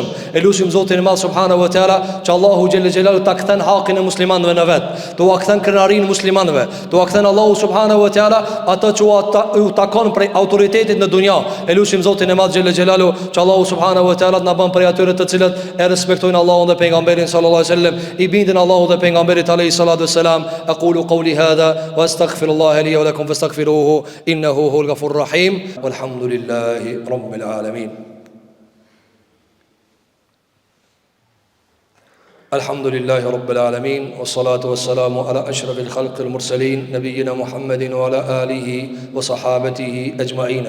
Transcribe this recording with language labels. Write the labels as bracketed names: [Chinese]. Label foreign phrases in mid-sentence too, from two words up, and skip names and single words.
[Albanian] Elusim Zotin e Madh [Arabic] سبحانه وتعالى [Albanian] që Allahu [Arabic] جل جلاله [Albanian] ta kthen hakin e muslimanëve në vet, t'u kthen krenarin muslimanëve, t'u kthen Allahu [Arabic] سبحانه وتعالى [Albanian] ato që u takon prej autoritetit në dunja. Elusim Zotin e Madh [Arabic] جل جلاله [Albanian] që Allahu [Arabic] سبحانه وتعالى [Albanian] na bën prej atyre të cilët e respektojnë Allahun dhe pejgamberin [Arabic] صلى الله عليه وسلم, [Albanian] i bindin Allahut dhe pejgamberit [Arabic] عليه الصلاة والسلام. أقول قولي هذا وأستغفر الله لي ولكم فاستغفروه إنه هو الغفور الرحيم. والحمد لله رب العالمين. الحمد لله رب العالمين والصلاة والسلام على أشرف الخلق المرسلين نبينا محمد وعلى آله وصحابته أجمعين.